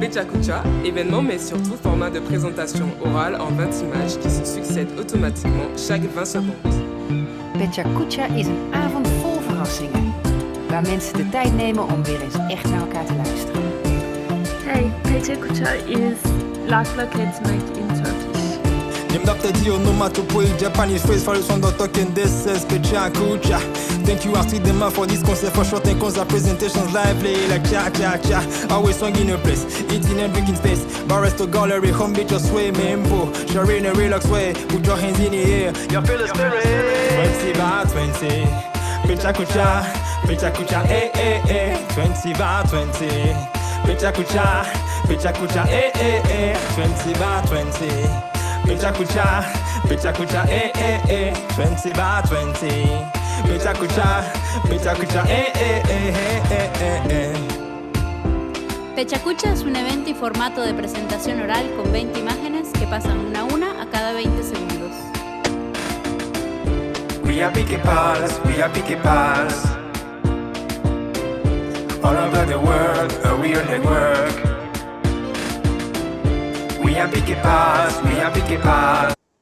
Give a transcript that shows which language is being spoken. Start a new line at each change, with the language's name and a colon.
French: Pechakucha, événement mais surtout format de présentation orale en 20 images qui se succèdent automatiquement chaque 20 secondes.
Dutch: Pechakucha is een avond vol verrassingen, waar mensen de tijd nemen om weer eens echt naar elkaar te luisteren.
English: Hey, Pechakucha is like in Turkish. Named after the onomatopoeic Japanese phrase for the sound of talking, this is Pechakucha. Thank you, Astrid Dema, for this concert for short and concert presentations lively like cha-cha-cha. Always sung in a place, eating and drinking space. Bars to gallery, home beach or swimming pool. Sharing a relaxed way, put your hands in the air. You feel the spirit. 20 by 20. Pechakucha, Pechakucha, eh eh eh. 20 by 20. Pechakucha, Pechakucha, eh eh eh. 20 by 20. Pechakucha, Pechakucha, eh eh eh. 20 by 20. Pechakucha, Pechakucha, eh eh eh eh eh eh.
Spanish: Pechakucha es un evento y formato de presentación oral con 20 imágenes que pasan una a una a cada 20 segundos.
English: We are PechaKuchas, we are PechaKuchas. All over the world, a real network. We are PechaKuchas, we are PechaKuchas.